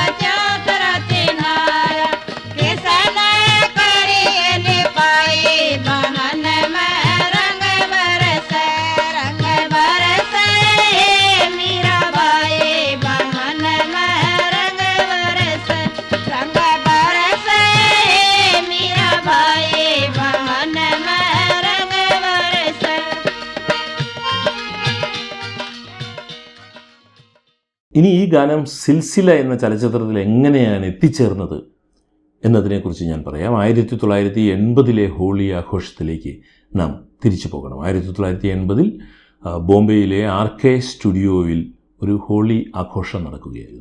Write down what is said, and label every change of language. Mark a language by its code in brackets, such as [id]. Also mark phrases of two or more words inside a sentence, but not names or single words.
[hi] चौतरा चिनाया, किसने करी लिपाई भवन में रंग बरसे, रंग बरसे मीरा भाई भवन में रंग बरसे, रंग बरसे मीरा भाई भवन में रंग बरसे। [ml] ഇനി ഈ ഗാനം സിൽസില എന്ന ചലച്ചിത്രത്തിൽ എങ്ങനെയാണ് എത്തിച്ചേർന്നത് എന്നതിനെക്കുറിച്ച് ഞാൻ പറയാം. 1980 ഹോളി ആഘോഷത്തിലേക്ക് നാം തിരിച്ചു പോകണം. 1980 ബോംബെയിലെ RK സ്റ്റുഡിയോയിൽ ഒരു ഹോളി ആഘോഷം നടക്കുകയായിരുന്നു.